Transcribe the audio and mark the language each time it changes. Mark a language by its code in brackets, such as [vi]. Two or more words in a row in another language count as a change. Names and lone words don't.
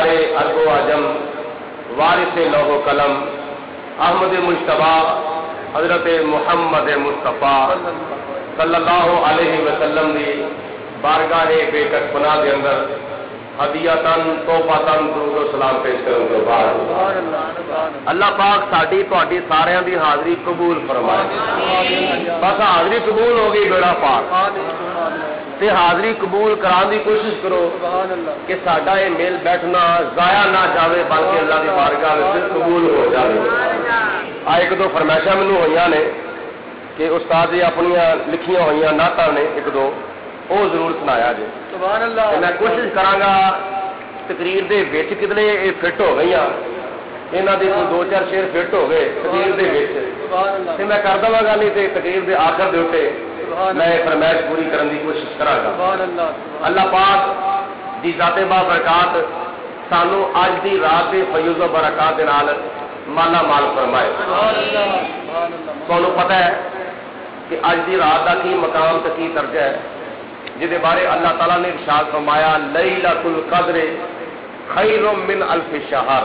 [pa] ارض و عجم وارث لوح و قلم احمد مجتبی حضرت محمد مصطفیٰ [ar] صلی اللہ علیہ وسلم [pa] دی بارگاہ بے کٹ پناہ دے اندر ہدیتاً تحفۃً درود و سلام پیش کرنے کے بعد اللہ پاک ساڈی تہاڈی سارے دی حاضری قبول فرمائے. بس حاضری قبول ہو گئی بیڑا پاک تے حاضری قبول کران دی کوشش کرو کہ ساڈا یہ میل بیٹھنا ضائع نہ جاوے بلکہ اللہ دی بارگاہ وچ قبول ہو جاوے. ایک دو فرمائشاں مینوں ہوئیاں نے کہ استاد جی اپنی لکھیاں ہوئی نعتاں نے ایک دو وہ ضرور سنایا جی. [ar] سبحان اللہ. [pa] میں کوشش کراں تقریر دے وچ کتنے یہ فٹ ہو گئی یہاں دے کوئی دو چار شعر فٹ ہو گئے تقریر دے وچ تے میں کر دواں گا نہیں تے تقریر دے آخر دے اوتے میں [ur] فرمائش پوری کرنے کی کوشش [pa] کراں گا. اللہ پاک دی ذات با برکات سانو اج دی رات دے فیض و برکات دے نال مالا مال فرمائے. [ur] تمہیں پتہ ہے کہ [pa] اج دی رات کا کی مقام تے کی درجہ ہے جہد بارے اللہ تعالیٰ نے ارشاد فرمایا [ar] لیلۃ القدر خیر من الف شہر.